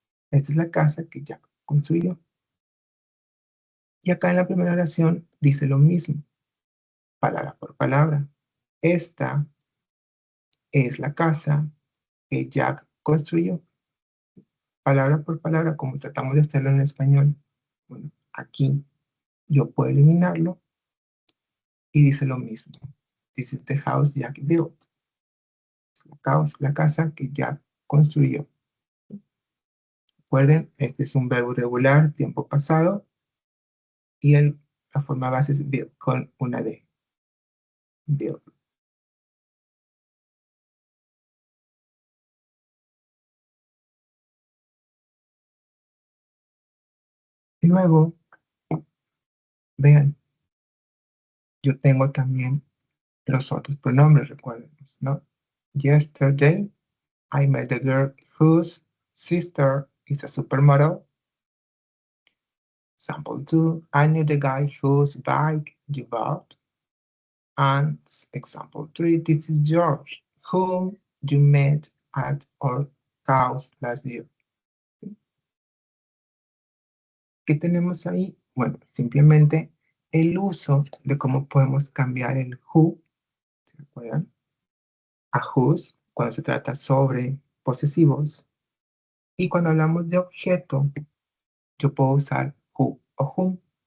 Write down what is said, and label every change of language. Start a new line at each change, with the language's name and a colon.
Spanish: Esta es la casa que Jack construyó. Y acá en la primera oración dice lo mismo, palabra por palabra. Esta es la casa que Jack construyó. Palabra por palabra, como tratamos de hacerlo en español. Bueno, aquí yo puedo eliminarlo y dice lo mismo.
English: This is the house Jack built.
Spanish: Es la casa que Jack construyó. Recuerden, este es un verbo irregular, tiempo pasado, y la forma base es build, con una D. Build. Y luego, vean, yo tengo también los otros pronombres, recuerden, ¿no?
English: Yesterday, I met the girl whose sister is a supermodel. Example 2, I knew the guy whose bike you bought. And example 3, this is George, whom you met at our house last year.
Spanish: ¿Qué tenemos ahí? Bueno, simplemente el uso de cómo podemos cambiar el who, ¿se acuerdan? A whose, cuando se trata sobre posesivos. Y cuando hablamos de objeto, yo puedo usar who o whom.